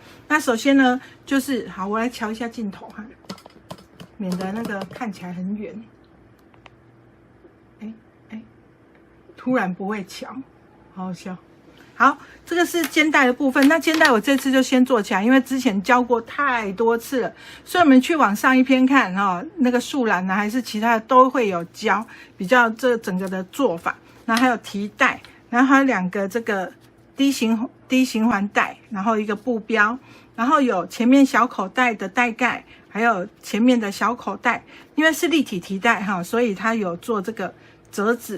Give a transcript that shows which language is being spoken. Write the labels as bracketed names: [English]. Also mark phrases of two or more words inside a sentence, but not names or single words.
[Chinese] 那首先呢，就是好，我來瞧一下鏡頭哈，免得那個看起來很遠。突然不會瞧，好好笑。好，這個是肩帶的部分。那肩帶我這次就先做起來，因為之前教過太多次了，所以我們去往上一篇看那個樹懶呢，還是其他的都會有教比較這整個的做法。然後還有提帶，然後還有2個這個低循環帶，然後一個布標，然後有前面小口袋的袋蓋，還有前面的小口袋，因為是立體提帶哈，所以它有做這個折紙。